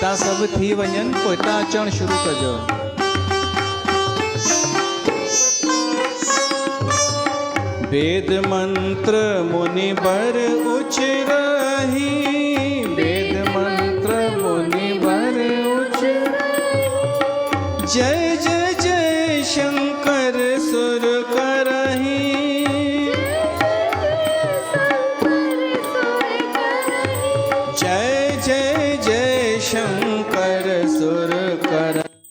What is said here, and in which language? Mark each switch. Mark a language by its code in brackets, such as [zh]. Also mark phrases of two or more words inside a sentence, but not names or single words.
[sd] सभु थी वञनि पोइ हितां अचणु शुरू कजो। [hi] वेद मंत्र मुनि बर उचरहि, वेद मंत्र मुनि बर उचरहि, जय जय जय शंकर सुर करहि, जय जय जय शंकर सुर करहि।